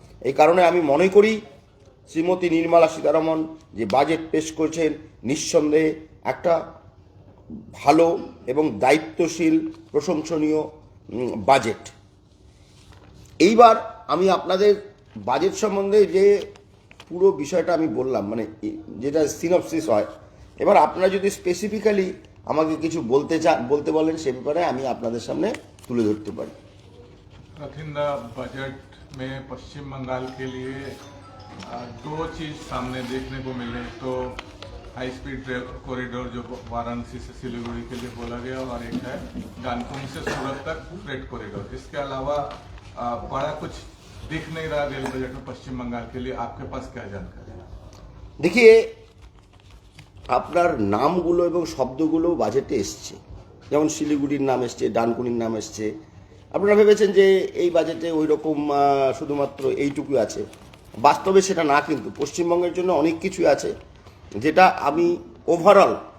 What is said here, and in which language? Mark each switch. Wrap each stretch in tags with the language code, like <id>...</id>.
<bn>এই কারণে আমি মনে করি শ্রীমতী নির্মলা সীতারামন যে বাজেট পেশ করেছেন, নিঃসন্দেহে একটা ভালো এবং দায়িত্বশীল, প্রশংসনীয় বাজেট। এইবার আমি আপনাদের বাজেট সম্বন্ধে যে পুরো বিষয়টা আমি বললাম, মানে যেটা সিনপসিস হয়, এবার আপনারা যদি স্পেসিফিক্যালি আমাকে কিছু বলতে বলেন, সে ব্যাপারে আমি আপনাদের সামনে তুলে ধরতে পারি।</bn> <hi>रथिंदा बजट में पश्चिम बंगाल के लिए दो चीज सामने देखने को मिले। तो हाई स्पीड रेल कॉरिडोर जो वाराणसी से सिलीगुड़ी के लिए बोला गया, और एक है डानकुनी से सूरत तक फ्रेट कॉरिडोर। इसके अलावा बड़ा कुछ दिख नहीं रहा रेल बजट में पश्चिम बंगाल के लिए। आपके पास क्या जानकारी है?</hi> <bn>देखिए, আপনার নামগুলো এবং শব্দগুলো বাজেটে এসছে, যেমন শিলিগুড়ির নাম এসছে, ডানকুনির নাম এসছে। আপনারা ভেবেছেন যে এই বাজেটে ওই রকম শুধুমাত্র এইটুকু আছে, বাস্তবে সেটা না। কিন্তু পশ্চিমবঙ্গের জন্য অনেক কিছুই আছে, যেটা আমি ওভারঅল</bn>